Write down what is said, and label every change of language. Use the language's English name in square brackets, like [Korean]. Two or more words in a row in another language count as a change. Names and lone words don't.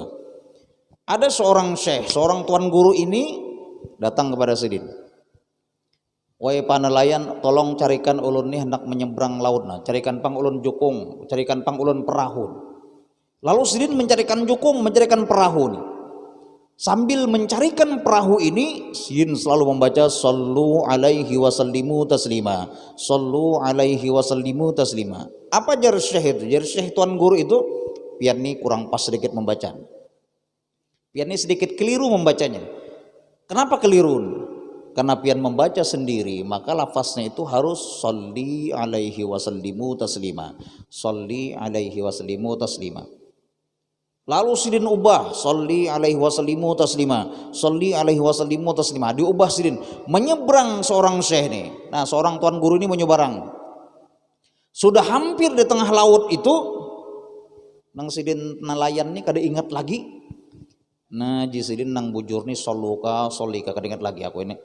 [Banjar] Ada seorang syekh, seorang tuan guru ini datang kepada sidin. Wahai panelayan, tolong carikan ulun nih hendak menyeberang laut nah. Carikan pang ulun jukung, carikan pang ulun perahu. Lalu sidin mencarikan jukung, mencarikan perahu nih. Sambil mencarikan perahu ini, sidin selalu membaca [Arabic] صلوا عليه وسلموا تسليما. صلوا عليه وسلموا تسليما. [Banjar] Apa jar syekh itu? Jar syekh tuan guru itu, pian nih kurang pas sedikit membaca. Pian nih sedikit keliru membacanya. Kenapa keliru? Karena pian membaca sendiri, maka lafaznya itu harus [Arabic] صل عليه وسلموا تسليما. صل عليه وسلموا تسليما. [Banjar] Lalu sidin ubah [Arabic] صل عليه وسلموا تسليما. صل عليه وسلموا تسليما. [Banjar] Diubah sidin. Menyeberang seorang syekh nih. Nah, seorang tuan guru ini menyeberang. Sudah hampir di tengah laut itu, nang sidin nelayan nih kada ingat lagi. Nah, jisidin nang bujur nih soluka solika kada ingat lagi aku ini.